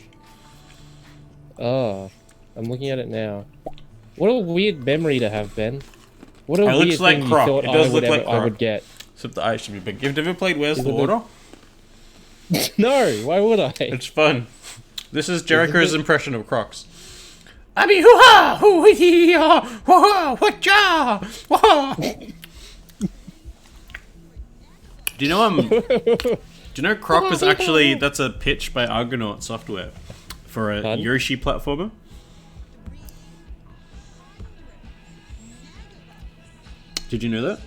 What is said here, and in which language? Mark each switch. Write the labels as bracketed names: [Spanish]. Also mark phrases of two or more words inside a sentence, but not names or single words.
[English] Oh, I'm looking at it now. What a weird memory to have, Ben. What a It weird looks like thing Croc. you thought It does look like I Croc. would get. Except the eyes should be big. Have you ever played Where's the Water? No, why would I? It's fun. This is Jericho's impression of Crocs. I mean, hoo-ha! Hoo-hee-ha! Hoo-ha! Wha-cha! Wha-ha! Do you know Croc was actually, that's a pitch by Argonaut Software for a Yoshi platformer? Did you know that?